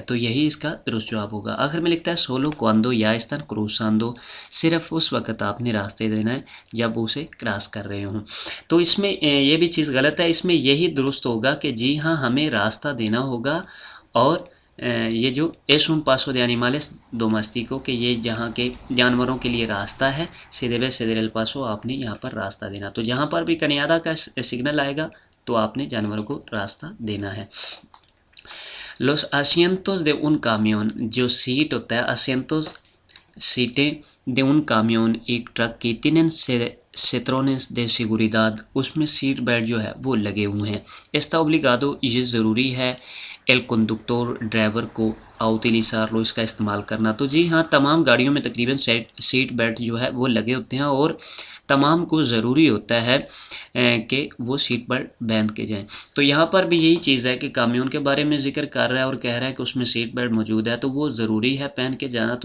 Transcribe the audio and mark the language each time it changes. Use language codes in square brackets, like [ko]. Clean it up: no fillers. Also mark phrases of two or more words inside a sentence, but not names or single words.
[ur] تو یہی اس کا درست جواب ہوگا. آخر میں لکھتا ہے [es] solo cuando ya están cruzando, [ur] صرف اس وقت آپ نے راستے دینا ہے جب اسے کراس کر رہے ہوں. تو اس میں یہ بھی چیز غلط ہے. اس میں یہی درست ہوگا کہ جی ہاں ہمیں راستہ دینا ہوگا، اور یہ جو [es] es un paso de animales domésticos [ur] کہ یہ جہاں کے جانوروں کے لیے راستہ ہے، سیدھے [es] ceder el paso [ur] آپ نے یہاں پر راستہ دینا. تو جہاں پر بھی کنیادا کا سگنل آئے گا تو آپ نے جانوروں کو راستہ دینا ہے. [es] los asientos de un camión [ur] جو سیٹ ہوتا ہے، [es] asientos سیٹیں de un camión [ur] ایک ٹرک کی، [es] tienen cinturones de seguridad [ur] اس میں سیٹ بیلٹ جو ہے وہ لگے ہوئے ہیں. [es] está obligado [ur] یہ ضروری ہے [es] el conductor [ur] ڈرائیور کو [es] utilizarlo [ur] اس کا استعمال کرنا. تو جی ہاں تمام گاڑیوں میں تقریباً سیٹ بیلٹ جو ہے وہ لگے ہوتے ہیں، اور تمام کو ضروری ہوتا ہے کہ وہ سیٹ بیلٹ باندھ کے جائیں. تو یہاں پر بھی یہی چیز ہے کہ کامیون کے بارے میں ذکر کر رہا ہے اور کہہ رہا ہے کہ اس میں سیٹ بیلٹ موجود ہے تو وہ ضروری ہے پہن کے جانا.